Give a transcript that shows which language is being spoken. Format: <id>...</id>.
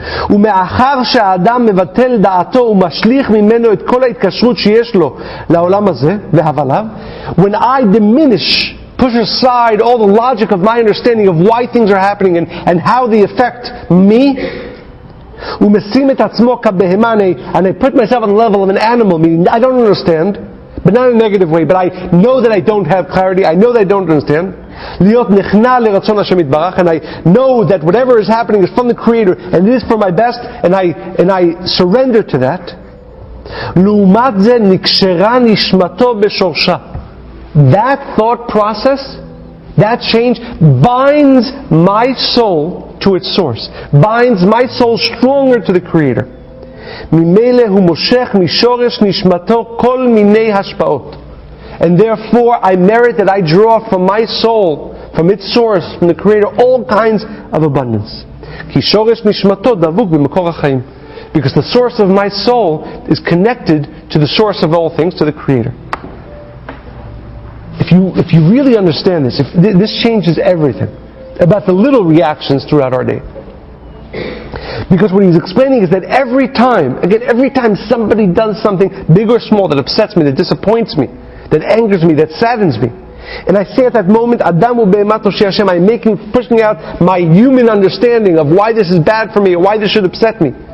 <he>ומאחר שהאדם מבטל דעתו ומשליך ממנו את כל ההתקשרות שיש לו לעולם הזה והבליו,</he> <en>when I push aside all the logic of my understanding of why things are happening and how they affect me,</en> <he>ומשים את עצמו כבהמה,</he> <en>and I put myself on the level of an animal, meaning I don't understand, but not in a negative way, but I know that I don't have clarity, I know that I don't understand.</en> <he>להיות נכנע לרצון השם יתברך,</he> <en>and I know that whatever is happening is from the Creator, and it is for my best, and I surrender to that.</en> <he>לעומת זה נקשרה נשמתו בשורשה.</he> <en>That thought process, that change, binds my soul to its source, binds my soul stronger to the Creator.</en> <he>ממילא הוא מושך משורש נשמתו כל מיני השפעות.</he> <en>And therefore I merit that I draw from my soul, from its source, from the Creator, all kinds of abundance.</en> <he>כי שורש נשמתו דבוק במקור החיים.</he> <en>Because the source of my soul is connected to the source of all things, to the Creator. If you really understand this, this changes everything about the little reactions throughout our day. Because what he's explaining is that every time somebody does something big or small that upsets me, that disappoints me, that angers me, that saddens me, and I say at that moment,</en> <he>Adamu be'emato she'Hashem,</he> <en>I'm pushing out my human understanding of why this is bad for me or why this should upset me.</en>